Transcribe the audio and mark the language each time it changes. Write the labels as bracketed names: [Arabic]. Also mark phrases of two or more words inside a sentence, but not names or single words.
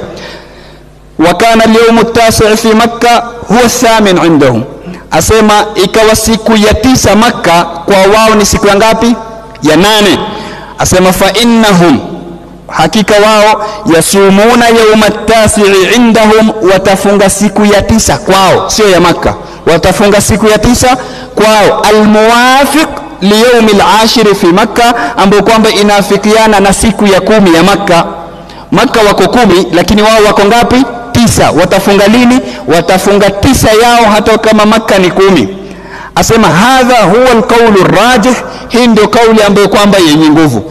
[Arabic] وكان اليوم التاسع في مكة هو الثامن عندهم, [Swahili] asema ikawa siku ya 9 Makkah kwa wao ni siku ya ngapi? Ya 8. Asema [Arabic] فإنهم, [Swahili] hakika wao, [Arabic] يصومون يوم التاسع عندهم, [Swahili] watafunga siku ya 9 kwao, sio ya Makkah, watafunga siku ya 9 kwao, [Arabic] الموافق ليوم العاشر في مكة, [Swahili] ambapo kwamba inafikiana na siku ya 10 ya Makkah. Makkah wako 10, lakini wao wako ngapi? 9. Watafunga lini? Watafunga 9 yao hata kama Makkah ni 10. Asema [Arabic] هذا هو القول الراجح, [Swahili] hii ndio kauli ambayo kwamba yenye nguvu.